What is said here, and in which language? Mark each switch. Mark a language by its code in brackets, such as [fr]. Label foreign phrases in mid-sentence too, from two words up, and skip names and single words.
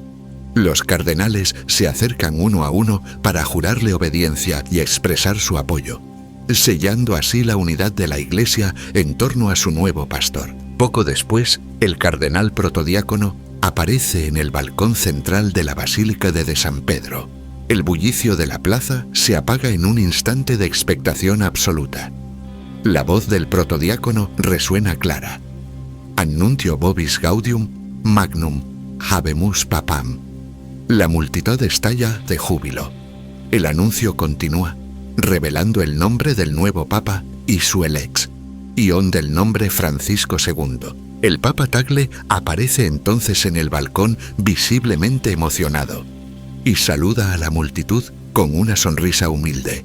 [es] Los cardenales se acercan uno a uno para jurarle obediencia y expresar su apoyo, sellando así la unidad de la Iglesia en torno a su nuevo pastor. Poco después, el cardenal protodiácono aparece en el balcón central de la Basílica de San Pedro. El bullicio de la plaza se apaga en un instante de expectación absoluta. La voz del protodiácono resuena clara: [la] Annuntio vobis gaudium magnum habemus papam. [es] La multitud estalla de júbilo. El anuncio continúa, revelando el nombre del nuevo Papa y su elex, ion del nombre Francisco II. El Papa Tagle aparece entonces en el balcón visiblemente emocionado y saluda a la multitud con una sonrisa humilde.